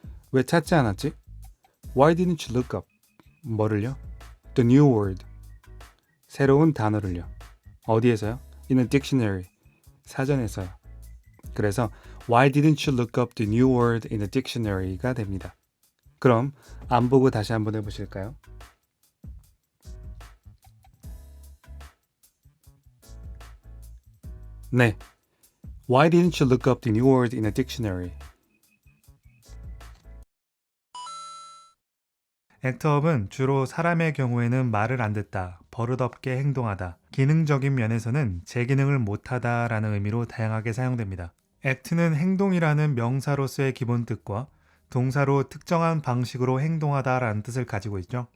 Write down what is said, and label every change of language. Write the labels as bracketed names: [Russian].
[Korean] 왜 찾지 않았지? [English] Why didn't you look up? [Korean] 뭐를요? [English] The new word. [Korean] 새로운 단어를요. 어디에서요? [English] In a dictionary. [Korean] 사전에서요. 그래서 [English] Why didn't you look up the new word in a dictionary가 됩니다. [Korean] 그럼 안 보고 다시 한번 해보실까요? 네. [English] Why didn't you look up the new word in a dictionary? [Korean] 액트업은 주로 사람의 경우에는 말을 안 듣다, 버릇없게 행동하다, 기능적인 면에서는 제 기능을 못하다 라는 의미로 다양하게 사용됩니다. act는 행동이라는 명사로서의 기본 뜻과 동사로 특정한 방식으로 행동하다 라는 뜻을 가지고 있죠.